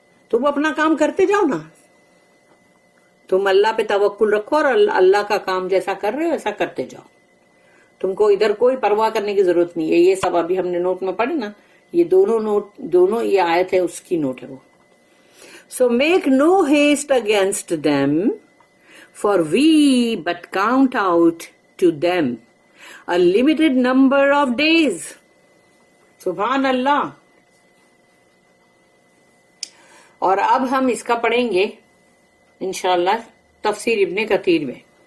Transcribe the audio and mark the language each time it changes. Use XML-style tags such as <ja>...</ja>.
<ur>تم اپنا کام کرتے جاؤ نا, تم اللہ پہ توکل رکھو اور اللہ کا کام جیسا کر رہے ہو ایسا کرتے جاؤ. تم کو ادھر کوئی پرواہ کرنے کی ضرورت نہیں ہے. یہ سب ابھی ہم نے نوٹ میں پڑھے نا, یہ دونوں یہ آیت ہے اس کی نوٹ ہے وہ.</ur> <en>So make no haste against them, for we but count out to them a limited number of days.</en> <ur>سبحان اللہ. اور اب ہم اس کا پڑھیں گے انشاءاللہ تفسیر ابن کثیر میں.</ur>